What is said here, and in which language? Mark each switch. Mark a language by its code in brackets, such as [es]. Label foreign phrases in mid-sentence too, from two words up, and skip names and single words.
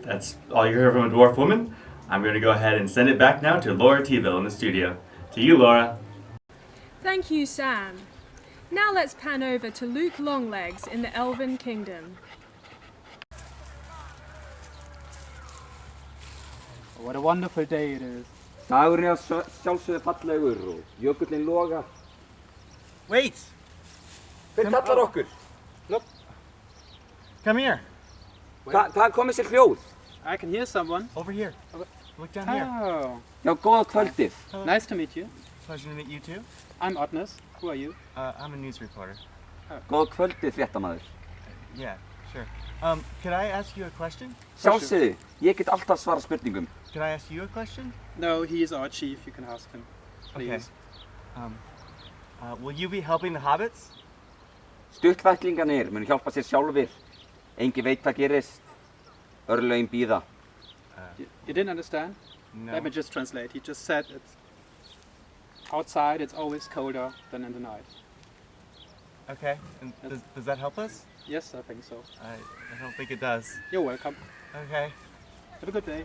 [en] That's all you heard from a dwarf woman. I'm going to go ahead and send it back now to Laura Teeville in the studio. To you, Laura. Thank you, Sam. Now let's pan over to Luke Longlegs in the Elven Kingdom. What a wonderful day it is. [is] Dagurinn sjálfsögðu fallegur og jökullinn logar. [en] Wait! [is] Hver kallar okkur? [en] Look. Come here. [is] Hvað kom þessi hljóð? [en] I can hear someone. Over here. Look down here. [is] Já, góða kvöldið. [en] Nice to meet you. Pleasure to meet you too. I'm Otnes. Who are you? I'm a news reporter. [is] Góð kvöldið, fréttamaður. [en] Yeah, sure. Could I ask you a question? [is] Sjálfsögðu, ég get alltaf svara spurningum. [en] Could I ask you a question? No, he is our chief. You can ask him. Please. Okay. Will you be helping the hobbits? [is] Stuttvætlingarnir munu hjálpa sér sjálfir. Engin veit hvað gerist. Örlögin bíða. [en] You didn't understand? No. Let me just translate. He just said it's outside. It's always colder than in the night. Okay. And does that help us? Yes, I think so. I don't think it does. You're welcome. Okay. Have a good day.